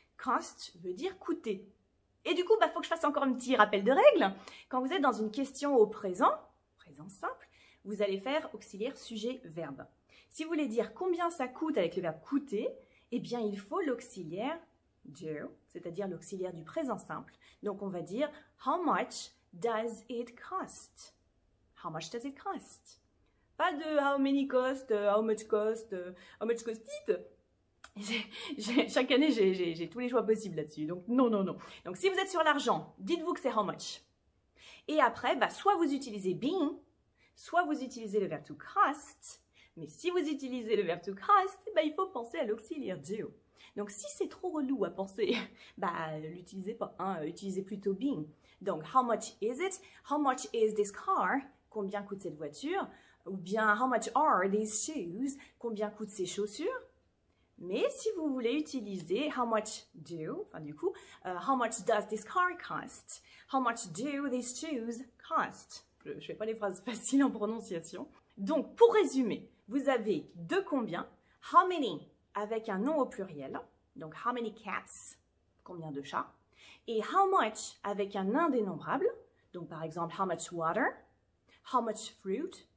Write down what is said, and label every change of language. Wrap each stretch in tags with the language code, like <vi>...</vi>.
<fr>Cost veut dire coûter. Et du coup, il faut que je fasse encore un petit rappel de règle. Quand vous êtes dans une question au présent, présent simple, vous allez faire auxiliaire sujet-verbe. Si vous voulez dire combien ça coûte avec le verbe coûter, eh bien, il faut l'auxiliaire do, c'est-à-dire l'auxiliaire du présent simple. Donc, on va dire</fr> <en>how much does it cost? How much does it cost?</en> <fr>Pas de</fr> <en>how many cost, how much cost it.</en> <fr>Chaque année, j'ai tous les choix possibles là-dessus. Donc, non. Donc, si vous êtes sur l'argent, dites-vous que c'est how much. Et après, soit vous utilisez being, soit vous utilisez le verbe to cost. Mais si vous utilisez le verbe to cost, il faut penser à l'auxiliaire do. Donc, si c'est trop relou à penser, l'utilisez pas. Hein, utilisez plutôt</fr> <en>being. Donc, how much is it? How much is this car?</en> <fr>Combien coûte cette voiture? Ou bien,</fr> <en>how much are these shoes?</en> <fr>Combien coûtent ces chaussures? Mais si vous voulez utiliser</fr> <en>how much do, how much does this car cost? How much do these shoes cost?</en> <fr>Je ne fais pas les phrases faciles en prononciation. Donc, pour résumer, vous avez deux combien, how many avec un nom au pluriel, donc how many cats, combien de chats, et how much avec un indénombrable, donc par exemple how much water, how much fruit.</fr>